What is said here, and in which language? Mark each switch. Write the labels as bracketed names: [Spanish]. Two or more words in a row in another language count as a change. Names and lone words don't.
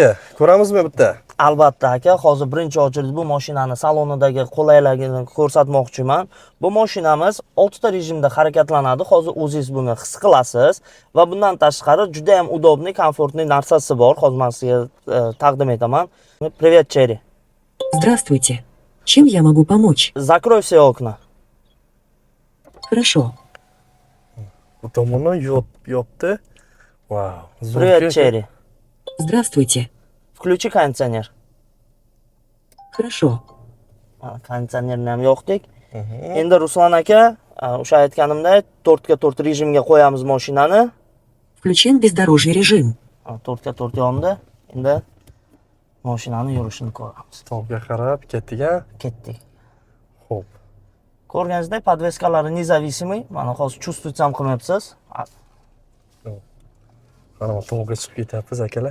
[Uzbek] Ko'ramizmi bitta? Albatta aka, hozir birinchi ochildi bu mashinani salonidagi qulayligini ko'rsatmoqchiman. Bu mashinamiz 6 ta rejimda harakatlanadi. Hozir o'zingiz buni his qilasiz va bundan tashqari juda ham [Russian] удобный, комфортный [Uzbek] narsasi bor. Hozir men sizga taqdim etaman. [Russian] Привет, Chery. Здравствуйте. Чем я могу помочь? Закрой все окна. Хорошо. [Uzbek] Bu tomonni yopdi. Wow. [Russian] Привет, Chery. Здравствуйте. Включи кондиционер. Хорошо. [Uzbek] Konditsionerni ham yoqdik. Endi Ruslan aka, o'sha aytganimdek 4 ga 4 rejimga qo'yamiz mashinani. [Russian] Включен бездорожный режим. [Uzbek] 4 ga 4 yondi. Endi mashinani yurishini ko'ramiz. Tog'ga qarab ketdik-a? Ketdik. Xo'p. Ko'rganingizdek, podveskalari nezavisimiy. Mana hozir чувствовать ham qilmayapsiz. Mana tog'ga chiqib ketyapmiz akalar.